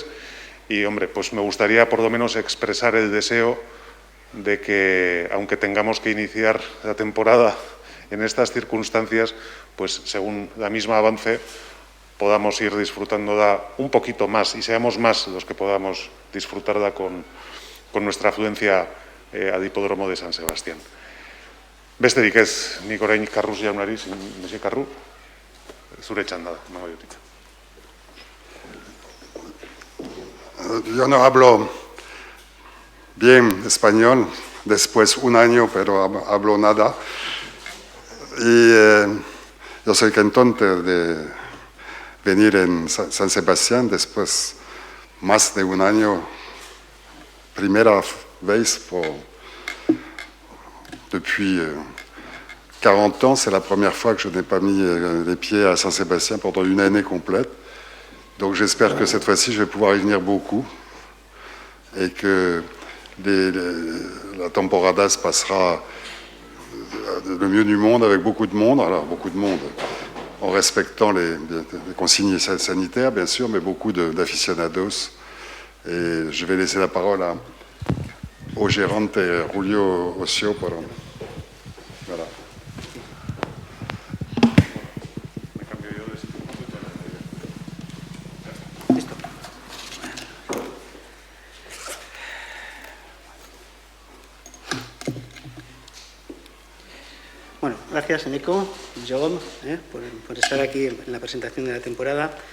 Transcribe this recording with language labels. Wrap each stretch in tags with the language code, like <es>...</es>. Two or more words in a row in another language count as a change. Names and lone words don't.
<es>Y, hombre, pues me gustaría por lo menos expresar el deseo de que, aunque tengamos que iniciar la temporada en estas circunstancias, pues según la misma avance, podamos ir disfrutándola un poquito más y seamos más los que podamos disfrutarla con nuestra afluencia al hipódromo de San Sebastián.</es> <eu>Besterik ez, nik orain Karrus jaunari, Monsieur Karru, zure txanda da, emango diotik.</eu> <es>Yo no hablo bien español, después un año, pero hablo nada. Y yo soy contento de venir en San Sebastián después más de un año, primera vez</es> <fr>depuis 40 ans, c'est la première fois que je n'ai pas mis les pieds à San Sebastián pendant une année complète. Donc j'espère que cette fois-ci je vais pouvoir y venir beaucoup et que la temporada se passera le mieux du monde avec beaucoup de monde, alors beaucoup de monde en respectant les consignes sanitaires, bien sûr, mais beaucoup d'aficionados. Et je vais laisser la parole au gérante Julio Ocio. Voilà.</fr> <es>Bueno, gracias, Eneco, John, por estar aquí en la presentación de la temporada.</es>